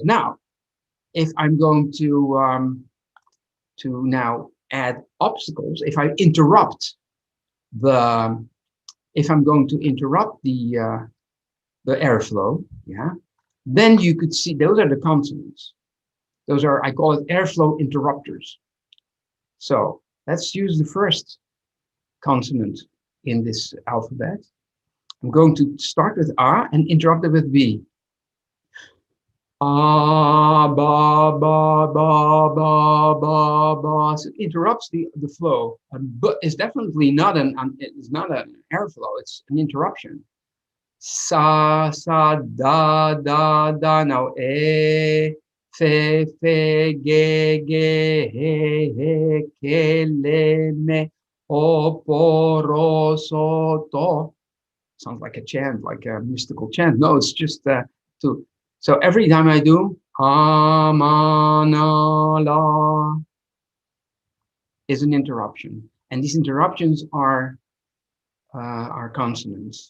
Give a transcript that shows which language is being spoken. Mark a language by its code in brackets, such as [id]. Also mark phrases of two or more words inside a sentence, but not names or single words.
[en] Now, if I'm going to now add obstacles, if I'm going to interrupt the airflow, yeah, then you could see those are the consonants. Those are, I call it airflow interrupters. So let's use the first consonant in this alphabet. I'm going to start with A and interrupt it with B. Ba, ba, ba, ba, ba, ba. So it interrupts the flow, but it's definitely not an airflow, it's an interruption. Sa, sa, da, da, da. Now, fe, fe, ge, ge, he, he, ke, le, me, o, po, ro, so, to. Sounds like a chant, like a mystical chant. No, it's just so every time I do la is an interruption, and these interruptions are consonants.